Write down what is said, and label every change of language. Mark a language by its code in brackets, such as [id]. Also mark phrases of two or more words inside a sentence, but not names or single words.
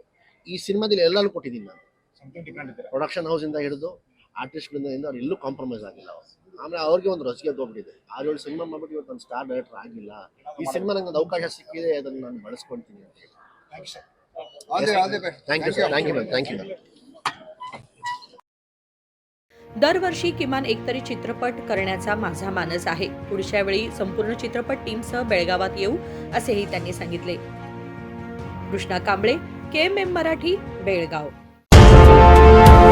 [kn] ಈ ಸಿನಿಮಾದಲ್ಲಿ ಎಲ್ಲರೂ ಕೊಟ್ಟಿದ್ದೀನಿ ನಾನು, [en] production house [kn] ಇಂದ ಹಿಡಿದು ಆರ್ಟಿಸ್ಟ್ಗಳಿಂದ ಅವ್ರು ಎಲ್ಲೂ ಕಾಂಪ್ರಮೈಸ್ ಆಗಿಲ್ಲ ಅವ್ರು. ಆಮೇಲೆ ಅವ್ರಿಗೆ ಒಂದು ರಸಿಗೆ ಹೋಗ್ಬಿಟ್ಟಿದೆ. 6-7 ಸಿನಿಮಾ ಮಾಡ್ಬಿಟ್ಟು ಇವತ್ತು ಒಂದು [en] star director [kn] ಆಗಿಲ್ಲ. ಈ ಸಿನಿಮಾ ನಂಗೆ ಒಂದು ಅವಕಾಶ ಸಿಕ್ಕಿದೆ, ಅದನ್ನು ನಾನು ಬಳಸ್ಕೊಳ್ತೀನಿ ಅಂತ ಹೇಳಿ. [en] thank you sir, thank you ma'am, thank you ma'am. [mr] दरवर्षी किमान एक तरी चित्रपट करण्याचा माझा मानस आहे. पुढच्या वेळी संपूर्ण चित्रपट टीमसह बेळगावात येऊ, असेही त्यांनी सांगितले. कृष्णा कांबळे, KMM मराठी, बेळगाव.